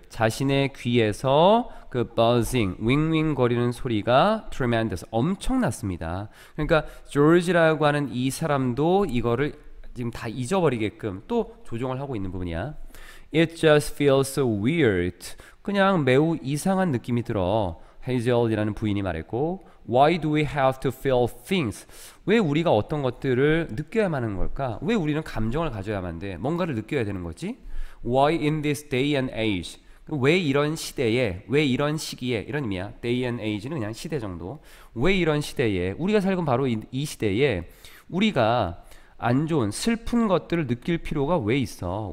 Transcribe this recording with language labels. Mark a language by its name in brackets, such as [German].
[Korean] 자신의 귀에서 그 buzzing, 윙윙 거리는 소리가 tremendous, 엄청났습니다. 그러니까 조지라고 하는 이 사람도 이거를 지금 다 잊어버리게끔 또 조정을 하고 있는 부분이야. [English] It just feels so weird. [Korean] 그냥 매우 이상한 느낌이 들어. 헤이즐이라는 부인이 말했고 [English] Why do we have to feel things? [Korean] 왜 우리가 어떤 것들을 느껴야만 하는 걸까? 왜 우리는 감정을 가져야만 돼? 뭔가를 느껴야 되는 거지? [English] Why in this day and age? [Korean] 왜 이런 시대에, 왜 이런 시기에, 이런 의미야. [English] day and age [Korean] 는 그냥 시대 정도. 왜 이런 시대에, 우리가 살고 바로 이 시대에 우리가 안 좋은 슬픈 것들을 느낄 필요가 왜 있어?